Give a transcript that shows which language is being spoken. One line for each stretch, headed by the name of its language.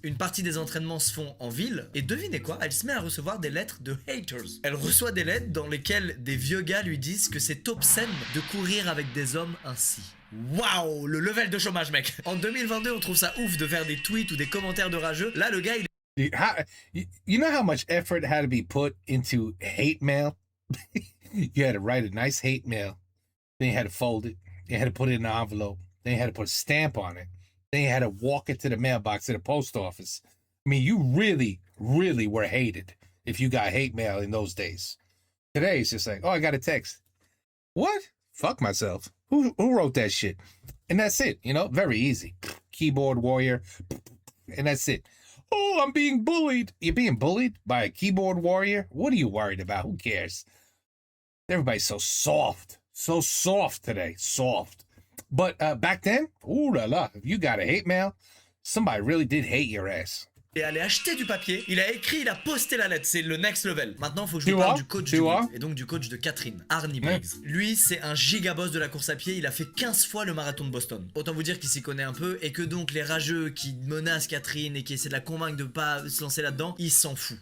French: Une partie des entraînements se font en ville et devinez quoi, elle se met à recevoir des lettres de haters. Elle reçoit des lettres dans lesquelles des vieux gars lui disent que c'est obscène de courir avec des hommes ainsi. Waouh, le level de chômage, mec. En 2022, on trouve ça ouf de faire des tweets ou des commentaires de rageux. Là, le gars, il
English: You know how much effort had to be put into hate mail? You had to write a nice hate mail. Then you had to fold it. You had to put it in an envelope. Then you had to put a stamp on it. Then you had to walk it to the mailbox at the post office. I mean, you really, really were hated if you got hate mail in those days. Today, it's just like, oh, I got a text. What? Fuck myself. Who wrote that shit? And that's it, you know, very easy. Keyboard warrior, and that's it. Oh, I'm being bullied. You're being bullied by a keyboard warrior? What are you worried about? Who cares? Everybody's so soft today, soft. But back then, ooh la la, if you got a hate mail, somebody really did hate your ass.
French: est allé acheter du papier, il a écrit, il a posté la lettre, c'est le next level. Maintenant, il faut que je vous parle du coach du groupe, et donc du coach de Catherine, Arnie Briggs. Lui, c'est un gigaboss de la course à pied, il a fait 15 fois le marathon de Boston. Autant vous dire qu'il s'y connaît un peu, et que donc les rageux qui menacent Catherine et qui essaient de la convaincre de pas se lancer là-dedans, il s'en fout.